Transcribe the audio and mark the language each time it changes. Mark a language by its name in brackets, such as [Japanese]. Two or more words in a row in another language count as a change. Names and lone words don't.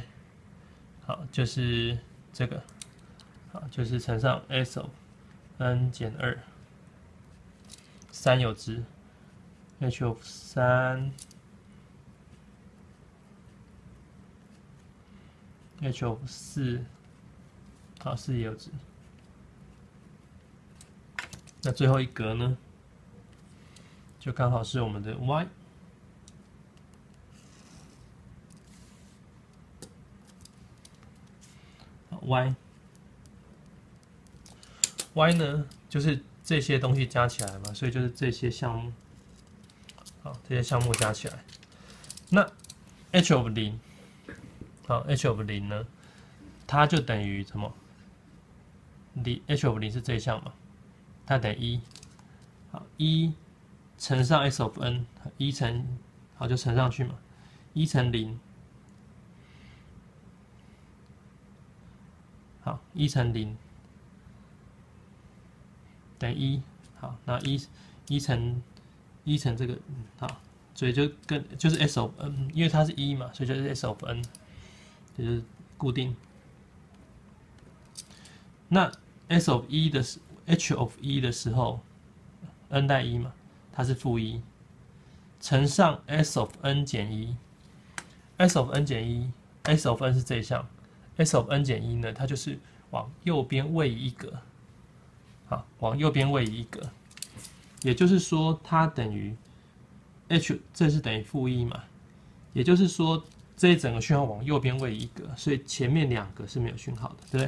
[Chinese] 好，就是這個，好，就是乘上 [English] s of n [Chinese] 減2，3有值 ， [English] h of 3， h of 4， [Chinese] 好，4也有值。那最後一格呢，就剛好是我們的 y。y 呢，就是這些東西加起來嘛，所以就是這些項目，好，這些項目加起來。那 [English] h of 0， [Chinese] 好 ， [English] h of 0 [Chinese] 呢，它就等於什麼？ [English] h of 0 [Chinese] 是這一項嘛，它等於1，好，1乘上 [English] s of n， [Chinese] 1乘，好就乘上去嘛，1乘0。好，1乘0等於1。好，那1乘這個，好，所以就是 [English] s of n， [Chinese] 因為它是1嘛，所以就是 [English] s of n， [Chinese] 也就是固定。那 [English] s of 1 [Chinese] 的時 [English] h of 1 [Chinese] 的時候 ，n 代1嘛，它是負1，乘上 [English] s of n [Chinese] 減1， [English] s of n [Chinese] 減1， [English] s of n [Chinese] 是這一項。 [English] s of n [Chinese] 減1呢，它就是往右邊位移一格，好，往右邊位移一格，也就是說它等於 h， 這是等於負1嘛，也就是說這一整個訊號往右邊位移一格，所以前面2個是沒有訊號的，對不對？